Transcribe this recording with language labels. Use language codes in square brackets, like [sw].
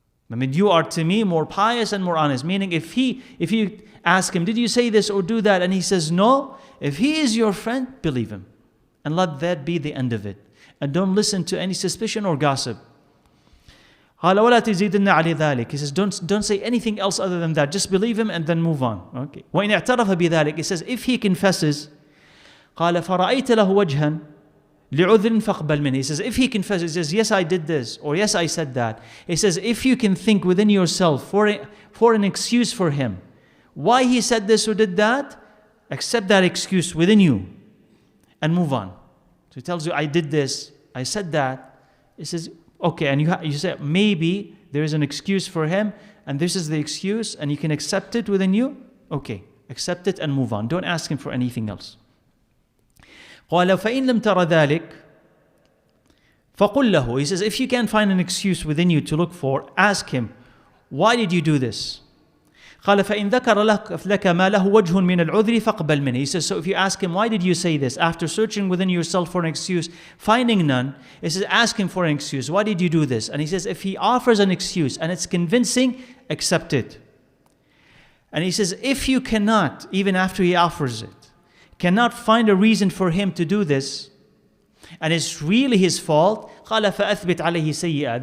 [en] I mean, you are to me more pious and more honest. Meaning, if you ask him, did you say this or do that? And he says no, if he is your friend, believe him. And let that be the end of it. And don't listen to any suspicion or gossip. [ar] قال ولا تزيدن على ذلك. [en] He says, don't say anything else other than that. Just believe him and then move on. [ar] Okay. وإن اعترف بذلك. [en] He says, if he confesses, [ar] قال فرأيت له وجها لعذر فاقبل منه. [en] He says, if he confesses, he says, yes, I did this, or yes, I said that. He says, if you can think within yourself for an excuse for him, why he said this or did that, accept that excuse within you and move on. So he tells you, I did this, I said that. He says, okay, and you say, maybe there is an excuse for him, and this is the excuse, and you can accept it within you. Okay, accept it and move on. Don't ask him for anything else. [ar] قال فإن لم تر ذلك فقل له. [en] He says, if you can't find an excuse within you to look for, ask him, why did you do this? [ar] قال فإن ذكر لك ما له وجه من العذر فاقبل منه. [en] He says, so if you ask him, why did you say this? After searching within yourself for an excuse, finding none, he says, ask him for an excuse. Why did you do this? And he says, if he offers an excuse and it's convincing, accept it. And he says, if you cannot, even after he offers it, cannot find a reason for him to do this, and it's really his fault, [ar] قال فأثبت عليه سيئة.